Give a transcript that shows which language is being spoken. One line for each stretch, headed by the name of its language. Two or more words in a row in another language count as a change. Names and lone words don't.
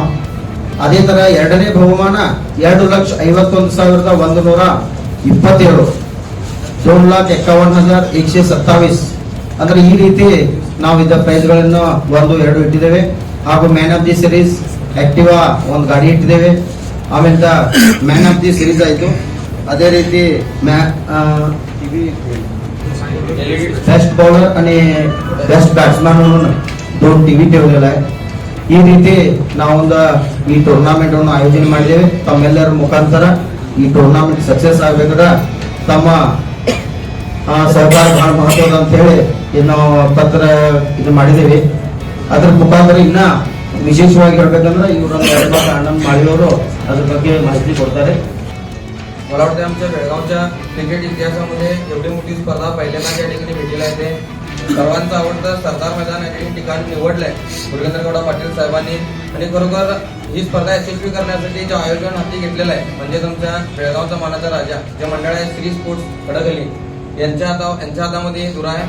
Kannada: ಅದೇ ತರ ಎರಡನೇ ಬಹುಮಾನ 2,51,127, 2,51,127. ಅಂದ್ರೆ ಈ ರೀತಿ ನಾವು ಇದ್ದ ಪ್ರೈಸ್ಗಳನ್ನು 1, 2 ಇಟ್ಟಿದ್ದೇವೆ. ಹಾಗೂ
English: man of the series
Kannada: ಆಕ್ಟಿವಾ ಒಂದು ಗಾಡಿ ಇಟ್ಟಿದ್ದೇವೆ. ಆಮೇಲೆ ಮ್ಯಾನ್ ಆಫ್ ದಿ ಸಿರೀಸ್ ಆಯ್ತು. ಅದೇ ರೀತಿ
English: best bowler
Marathi: आणि
English: best batsman
Marathi: म्हणून 2 TV ठेवलेला आहे.
Kannada: ಈ ರೀತಿ ನಾವೊಂದು ಈ ಟೂರ್ನಾಮೆಂಟ್ ಅನ್ನು ಆಯೋಜನೆ ಮಾಡಿದ್ದೇವೆ. ತಮ್ಮೆಲ್ಲರ ಮುಖಾಂತರ ಈ ಟೂರ್ನಾಮೆಂಟ್ ಸಕ್ಸಸ್ ಆಗಬೇಕಾದ್ರೆ ತಮ್ಮ ಸಹಕಾರ ಬಹಳ ಮಹತ್ವದ ಅಂತ ಹೇಳಿ ನಾವು ಪತ್ರ ಇದು ಮಾಡಿದ್ದೇವೆ. ಅದ್ರ ಮುಖಾಂತರ ಇನ್ನ ವಿಶೇಷವಾಗಿ ಹೇಳ್ಬೇಕಂದ್ರೆ ಇವರು ಆನಂದ್ ಮಾಳವಿ ಅವರು ಅದ್ರ ಬಗ್ಗೆ ಮಾಹಿತಿ ಕೊಡ್ತಾರೆ.
Marathi: मला वाटतं आमच्या बेळगावच्या क्रिकेट इतिहासामध्ये एवढी मोठी स्पर्धा पहिल्यांदा या ठिकाणी भेटीला येते. सर्वांचं आवडतं सरदार मैदान या ठिकाण निवडलंय मुरुगेंद्र गौडा पाटील साहेबांनी. आणि खरोखर ही स्पर्धा यशस्वी करण्यासाठी जे आयोजन हाती घेतलेलं आहे म्हणजे तुमच्या बेळगावचा मानाचा राजा जे मंडळ आहे श्री स्पोर्ट्स खडकली यांच्या हातामध्ये धुरा आहे.